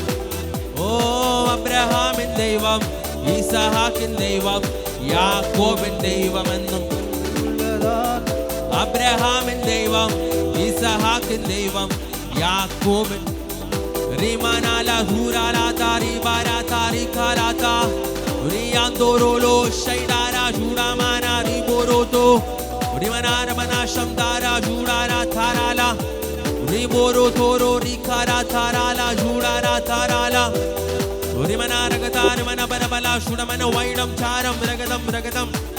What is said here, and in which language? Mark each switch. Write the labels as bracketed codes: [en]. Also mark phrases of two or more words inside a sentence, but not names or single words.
[ml] ഓ അബ്രഹാമിൻ ദൈവം, ഈസഹാക്കിൻ ദൈവം, യാക്കോബിൻ ദൈവമെന്നും. അബ്രഹാമിൻ ദൈവം, ഈസഹാക്കിൻ ദൈവം, യാക്കോബിൻ. റിമാനാല ഹൂരാലാ താരി ബാരാ താരി കാലാതാ റിയാന്തോരോലോ ശൈഡാരാ judamana riboroto rimanara manasham dara judara tharala riborotoro rikara tharala judara tharala rimanara gadar mana banabala shudamana vaidam charam ragadam